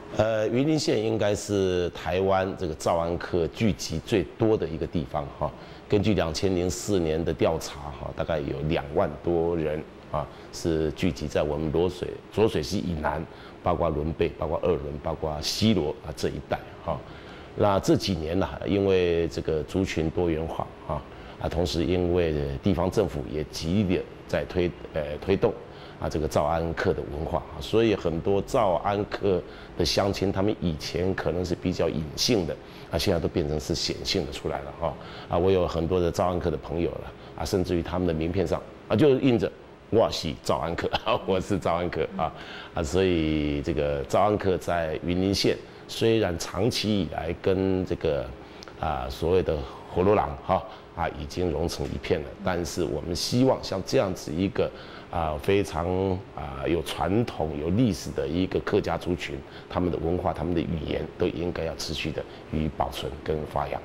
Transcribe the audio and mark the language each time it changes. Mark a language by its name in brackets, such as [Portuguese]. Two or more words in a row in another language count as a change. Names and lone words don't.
[Chinese] 雲林縣應該是台灣這個趙安客聚集最多的一個地方根據2004年的調查大概有2萬多人是聚集在我們濁水溪以南，包括崙背、包括二崙、包括西螺這一帶那這幾年因為這個族群多元化同時因為地方政府也極力在推動這個趙安客的文化，所以很多趙安客的鄉親，他們以前可能是比較隱性的現在都變成是顯性的出來了我有很多的趙安客的朋友了甚至於他們的名片上就印着我是趙安客我是趙安客所以這個趙安客在雲林縣雖然長期以來跟這個所謂的火羅郎已經融成一片了，但是我們希望像這樣子一個非常有傳統、有歷史的一個客家族群，他們的文化、他們的語言都應該要持續的予以保存跟發揚。